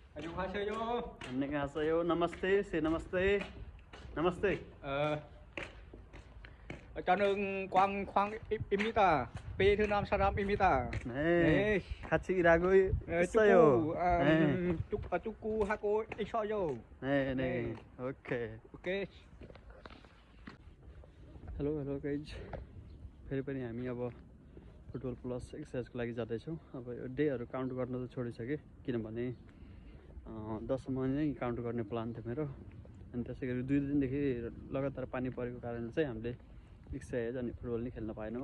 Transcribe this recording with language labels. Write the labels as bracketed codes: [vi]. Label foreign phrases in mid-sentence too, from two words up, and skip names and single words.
[ko] 안녕하세요. 안녕하세요. [en] Namaste. Say namaste. Namaste. [ko] 저는 광광입니다. 베트남 사람입니다. 네. 네. 같이 일하고 축구, 있어요. 네. 축구하고 있어요. 네, 네. 네. 오케이. 오케이. [en] hello guys, [ne] फेरि पनि हामी अब [en] football plus exerciseको [ne] लागि जाँदैछौँ। अब यो डेहरू काउन्ट गर्न त छोडिसकेँ, किनभने 10सम्म नै काउन्ट गर्ने प्लान थियो मेरो। अनि त्यसै गरी 2 दिनदेखि लगातार पानी परेको कारणले चाहिँ हामीले एक्सर्साइज अनि फुटबल नै खेल्न पाएनौँ।